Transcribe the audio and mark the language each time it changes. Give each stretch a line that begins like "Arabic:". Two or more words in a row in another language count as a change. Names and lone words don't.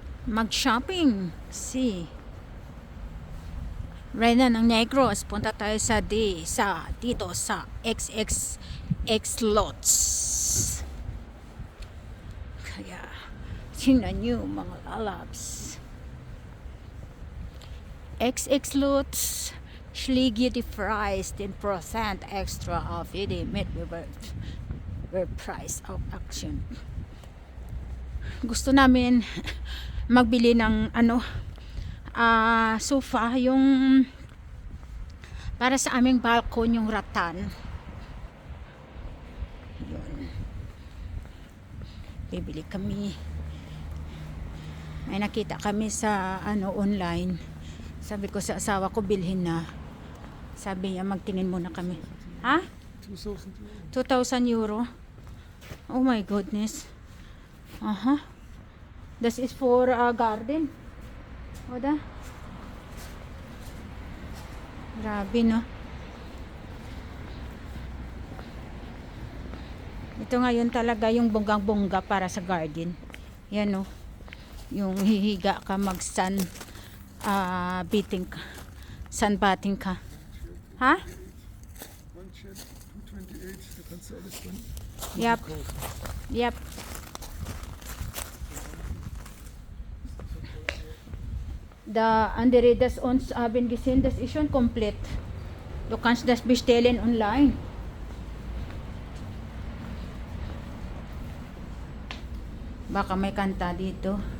Filipino: mag-shopping. See. Reyna ng Negros. Punta tayo sa dito sa XXX Lots. Kaya, tingnan nyo mga lalabs. XX Lots.
English: Schliggy fries 10% extra off. Hindi met with price of action.
Filipino: Gusto namin magbili ng sofa, yung para sa aming balcony, yung rattan. Yun. Bibili kami. May nakita kami sa online. Sabi ko sa asawa ko, bilhin na. Sabi niya, magtingin muna kami.
English: Ha? 2,000 euro. Oh my goodness. This is for garden.
Filipino: Oda. Grabe, no? Ito ngayon talaga yung bonggang-bongga para sa garden. Yan, no? Yung hihiga ka, mag-sun beating ka. Sunbathing ka. Ha?
English: Yep. Yep.
German: Andere das uns haben gesehen, das ist schon komplett. Du kannst das bestellen online.
Filipino: Baka may kanta dito.